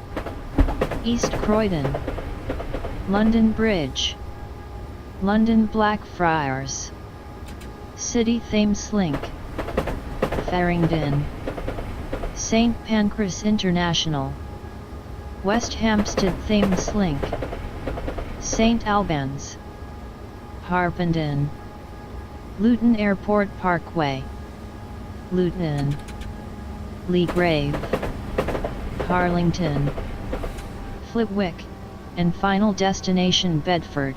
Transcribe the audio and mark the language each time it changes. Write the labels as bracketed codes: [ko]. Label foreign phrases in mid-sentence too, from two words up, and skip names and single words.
[en] East Croydon, London Bridge, London Blackfriars, City Thameslink, Farringdon, St Pancras International, West Hampstead Thameslink, St Albans, Harpenden, Luton Airport Parkway, Luton, Leagrave, Harlington, Flitwick, and final destination Bedford.